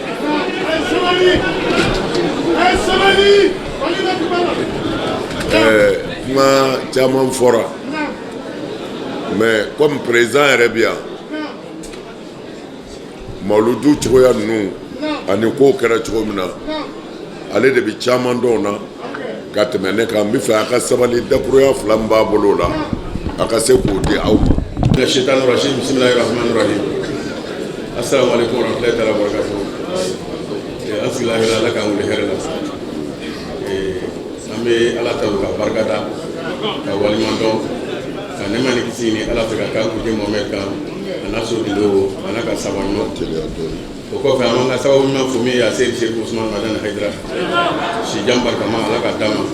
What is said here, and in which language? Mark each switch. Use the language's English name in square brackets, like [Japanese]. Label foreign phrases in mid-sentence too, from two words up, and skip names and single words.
[Bambara] Kuma caman fɔra [French] mais comme président [Bambara] yɛrɛ bi yan mawludu cogoya ninnu ani ko kɛra cogo min na ale de bi caman dɔn na ka tɛmɛ ne kan n bɛ fɛ a ka sabali dakuruya fila min b'a bolo la a ka se k'o di aw ma. [Arabic] الشيطان الرجيم بسم الله الرحمن الرحيم. السلام عليكم ورحمة الله تعالى وبركاته. [Bambara] Asilahi ala ka wuli hɛrɛ la. An bɛ ala ta ka barika da ka waliɲuman dɔn ka nɛɛma ni kisi ni ala fɛ ka k'a kuntigi Mohamed kan a n'a sotigiw a n'a ka saba ɲuman. O kɔfɛ an b'an ka sababu ɲuman fo min ye a Seydi Seku Usman Madani Haidara sijan barikama ala ka d'a ma.